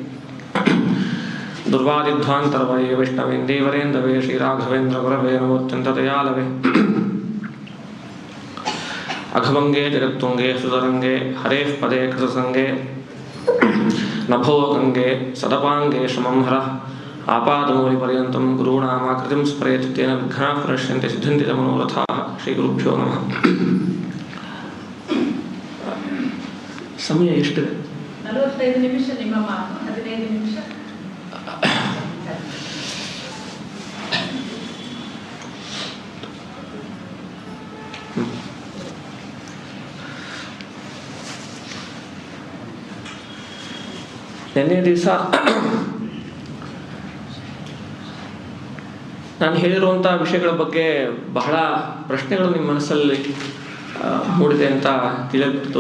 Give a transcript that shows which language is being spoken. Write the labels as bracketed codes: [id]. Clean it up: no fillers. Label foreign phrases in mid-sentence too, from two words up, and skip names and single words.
[sa] ದುರ್ವಾದಿಧ್ವಾಂತರವಯೇ ವೈಷ್ಣವೇಂದೇವರೇಂದವೇ ಶ್ರೀರಾಘವೇಂದ್ರ ಗುರವೇ ನಮೋತ್ಯಂತದಯಾಲವೇ ಅಘಭಂಗೇ ಜಗತ್ತುಂಗೇ ಸುತರಂಗೇ ಹರೇಃ ಪದೇ ಕೃತಸಂಗೇ ನಭೋ ಗಂಗೆ ಸದಪಾಂಗೇ ಶ್ರಮಂ ಹರಃ ಆಪಾದಮೂಲಿಪರ್ಯಂತಂ ಗುರುಣಾಮಾಕೃತಿಂ ಸ್ಮರೇತ್ ತೇನ ವಿಘ್ನಾಃ ಪ್ರಣಶ್ಯಂತೆ ಸಿದ್ಧಂತಿ ಚ ಮನೋರಥಾಃ. ಶ್ರೀಗುರುಭ್ಯೋ ನಮಃ. [kn] ಸಮಯ ಎಷ್ಟಿದೆ? 45 ನಿಮಿಷ. ನಿಮ್ಮ ಮಾತು 15 ನಿಮಿಷ. ನಿನ್ನೆ ದಿವಸ ನಾನು ಹೇಳಿರುವಂಥ ವಿಷಯಗಳ ಬಗ್ಗೆ ಬಹಳ ಪ್ರಶ್ನೆಗಳು ನಿಮ್ಮ ಮನಸ್ಸಲ್ಲಿ ಮೂಡಿದೆ ಅಂತ ತಿಳಿಯಿತು.